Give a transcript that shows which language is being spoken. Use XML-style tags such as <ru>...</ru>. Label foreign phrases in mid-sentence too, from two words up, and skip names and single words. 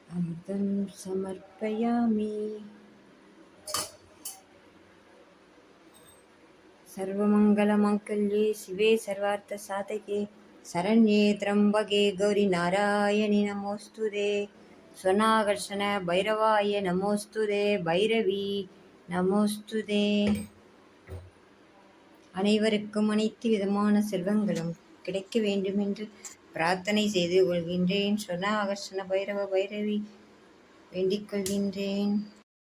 <sa>अर्घ्यं समर्पयामि। सर्वमङ्गलमाङ्गल्ये शिवे सर्वार्थसाधके शरण्ये त्र्यम्बके गौरि नारायणि नमोऽस्तुते। स्वनाकर्षण भैरवाय நமோஸ்துதே. भैरवि नमोऽस्तुते.</sa> <ta>அனைவருக்கும் அனைத்து விதமான செல்வங்களும் கிடைக்க வேண்டுமென்று பிரார்த்தனை செய்து கொள்கின்றேன். சொர்ண ஆகர்ஷண பைரவ பைரவி வேண்டிக் கொள்கின்றேன்.</ta>